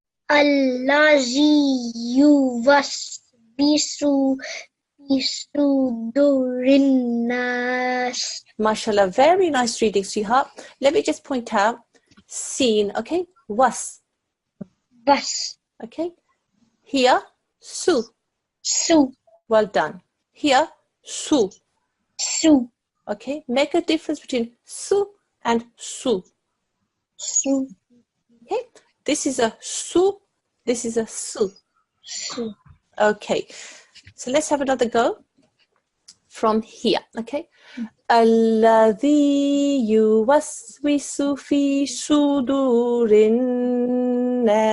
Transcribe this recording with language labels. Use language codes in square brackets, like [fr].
[ar] الذي يوسوس في صدور الناس. [en] MashaAllah, very nice reading, sweetheart. Let me just point out, seen, okay? Was, okay? Here, su. Well done. Here, su. Okay, make a difference between su and su. Okay, this is a su, this is a su. Okay, so let's have another go from here, okay? [ar] الذي يوسوس في صدور الناس.